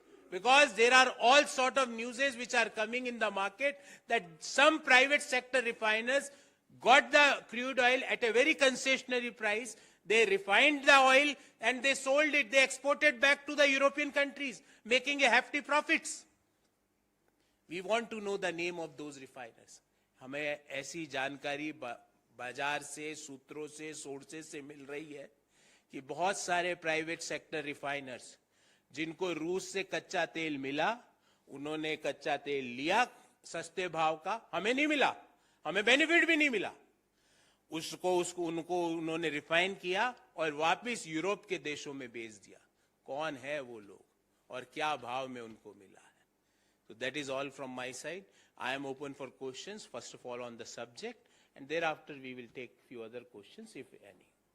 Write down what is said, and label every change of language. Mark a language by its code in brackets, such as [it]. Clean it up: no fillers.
[en] Because there are all sort of newses which are coming in the market that some private sector refiners got the crude oil at a very concessionary price. They refined the oil and they sold it. They exported back to the European countries, making a hefty profits. We want to know the name of those refiners. [hi] हमें ऐसी जानकारी बाजार से, सूत्रों से, sources से मिल रही है कि बहुत सारे प्राइवेट सेक्टर रिफाइनर्स जिनको रूस से कच्चा तेल मिला, उन्होंने कच्चा तेल लिया सस्ते भाव का, हमें नहीं मिला, हमें बेनिफिट भी नहीं मिला, उन्होंने रिफाइन किया और वापस यूरोप के देशों में बेच दिया. कौन है वो लोग और क्या भाव में उनको मिला है? [en] So that is all from my side. I am open for questions, first of all on the subject, and thereafter we will take few other questions, if any.